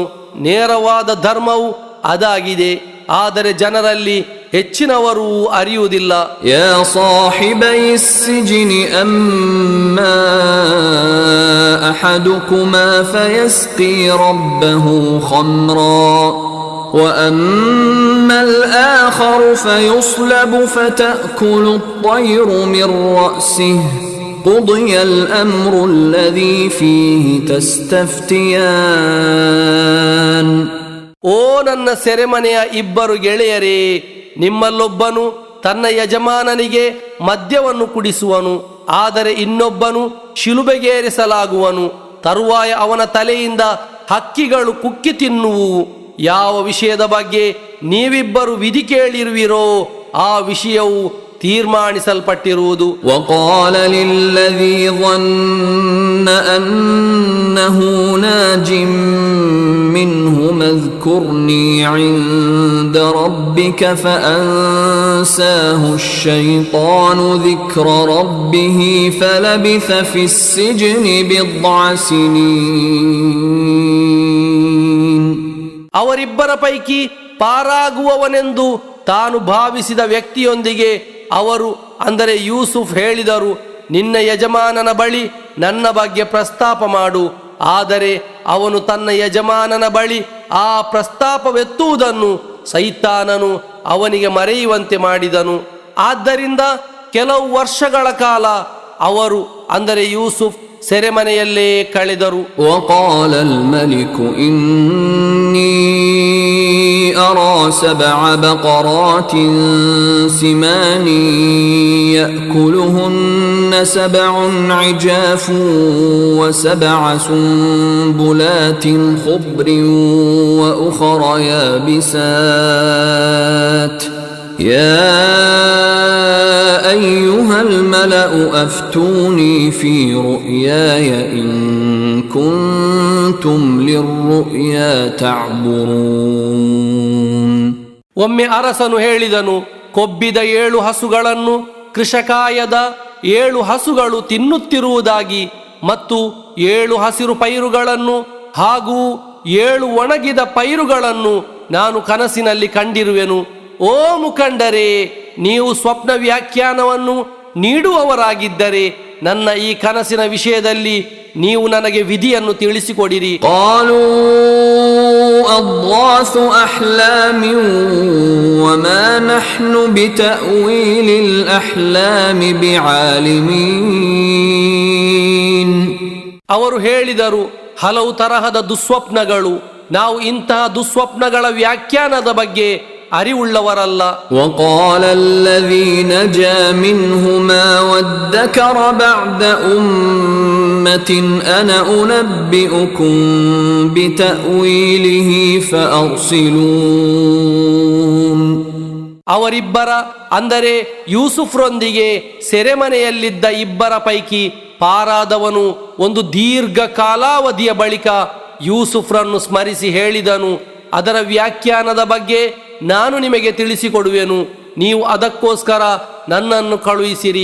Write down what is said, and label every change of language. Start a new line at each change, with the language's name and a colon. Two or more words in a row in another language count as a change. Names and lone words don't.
Kannada: ನೇರವಾದ ಧರ್ಮವು ಅದಾಗಿದೆ. ಆದರೆ ಜನರಲ್ಲಿ ಹೆಚ್ಚಿನವರು ಅರಿಯುವುದಿಲ್ಲ.
Arabic: يا صاحبي السجن أما أحدكما فيسقي ربه خمرا وأما الآخر فيصلب فتأكل الطير من رأسه قضي الأمر الذي فيه تستفتيان.
Kannada: ಓ ನನ್ನ ಸೆರೆಮನೆಯ ಇಬ್ಬರು ಗೆಳೆಯರೇ, ನಿಮ್ಮಲ್ಲೊಬ್ಬನು ತನ್ನ ಯಜಮಾನನಿಗೆ ಮದ್ಯವನ್ನು ಕುಡಿಸುವನು, ಆದರೆ ಇನ್ನೊಬ್ಬನು ಶಿಲುಬೆಗೇರಿಸಲಾಗುವನು. ತರುವಾಯ ಅವನ ತಲೆಯಿಂದ ಹಕ್ಕಿಗಳು ಕುಕ್ಕಿ ತಿನ್ನುವು. ಯಾವ ವಿಷಯದ ಬಗ್ಗೆ ನೀವಿಬ್ಬರು ವಿಧಿ ಕೇಳಿರುವಿರೋ ಆ ವಿಷಯವು ತೀರ್ಮಾನಿಸಲ್ಪಟ್ಟಿರುವುದು.
Arabic: وقال للذي ظن أنه ناج منهم اذكرني عند ربك فأنساه الشيطان ذكر ربه فلبث في السجن بضع سنين.
Kannada: ಅವರಿಬ್ಬರ ಪೈಕಿ ಪಾರಾಗುವವನೆಂದು ತಾನು ಭಾವಿಸಿದ ವ್ಯಕ್ತಿಯೊಂದಿಗೆ ಅವರು ಅಂದರೆ ಯೂಸುಫ್ ಹೇಳಿದರು, ನಿನ್ನ ಯಜಮಾನನ ಬಳಿ ನನ್ನ ಬಗ್ಗೆ ಪ್ರಸ್ತಾಪ ಮಾಡು. ಆದರೆ ಅವನು ತನ್ನ ಯಜಮಾನನ ಬಳಿ ಆ ಪ್ರಸ್ತಾಪವೆತ್ತುವುದನ್ನು ಸೈತಾನನು ಅವನಿಗೆ ಮರೆಯುವಂತೆ ಮಾಡಿದನು. ಆದ್ದರಿಂದ ಕೆಲವು ವರ್ಷಗಳ ಕಾಲ ಅವರು ಅಂದರೆ ಯೂಸುಫ್ ಸೆರೆಮನೆಯಲ್ಲೇ ಕಳೆದರು.
Arabic: وقال الملك إني أرى 7 بقرات سمان يأكلهن 7 عجاف و7 سنبلات خضر وأخر يابسات يا أيها الملأ أفتوني في رؤياي إن كنتم للرؤيا تعبرون.
Kannada: ಒಮ್ಮೆ ಅರಸನು ಹೇಳಿದನು, ಕೊಬ್ಬಿದ 7 ಹಸುಗಳನ್ನು ಕೃಷಕಾಯದ 7 ಹಸುಗಳು ತಿನ್ನುತ್ತಿರುವುದಾಗಿ ಮತ್ತು 7 ಹಸಿರು ಪೈರುಗಳನ್ನು ಹಾಗೂ 7 ಒಣಗಿದ ಪೈರುಗಳನ್ನು ನಾನು ಕನಸಿನಲ್ಲಿ ಕಂಡಿರುವೆನು. ಓ ಮುಖಂಡರೇ, ನೀವು ಸ್ವಪ್ನ ವ್ಯಾಖ್ಯಾನವನ್ನು ನೀಡುವವರಾಗಿದ್ದರೆ ನನ್ನ ಈ ಕನಸಿನ ವಿಷಯದಲ್ಲಿ ನೀವು ನನಗೆ ವಿಧಿಯನ್ನು ತಿಳಿಸಿಕೊಡಿರಿ.
Arabic: قالوا أضغاث أحلام وما نحن بتأويل الأحلام بعالمين.
Kannada: ಅವರು ಹೇಳಿದರು, ಹಲವು ತರಹದ ದುಸ್ವಪ್ನಗಳು, ನಾವು ಇಂತಹ ದುಸ್ವಪ್ನಗಳ ವ್ಯಾಖ್ಯಾನದ ಬಗ್ಗೆ ಅರಿವುಳ್ಳವರಲ್ಲ.
Arabic: وقال الذي نجا منهما وادكر بعد أمة أنا أنبئكم بتأويله فأرسلون.
Kannada: ಅವರಿಬ್ಬರ ಅಂದರೆ ಯೂಸುಫ್ರೊಂದಿಗೆ ಸೆರೆಮನೆಯಲ್ಲಿದ್ದ ಇಬ್ಬರ ಪೈಕಿ ಪಾರಾದವನು ಒಂದು ದೀರ್ಘ ಕಾಲಾವಧಿಯ ಬಳಿಕ ಯೂಸುಫ್ರನ್ನು ಸ್ಮರಿಸಿ ಹೇಳಿದನು, ಅದರ ವ್ಯಾಖ್ಯಾನದ ಬಗ್ಗೆ ನಾನು ನಿಮಗೆ ತಿಳಿಸಿಕೊಡುವೆನು, ನೀವು ಅದಕ್ಕೋಸ್ಕರ ನನ್ನನ್ನು ಕಳುಹಿಸಿರಿ.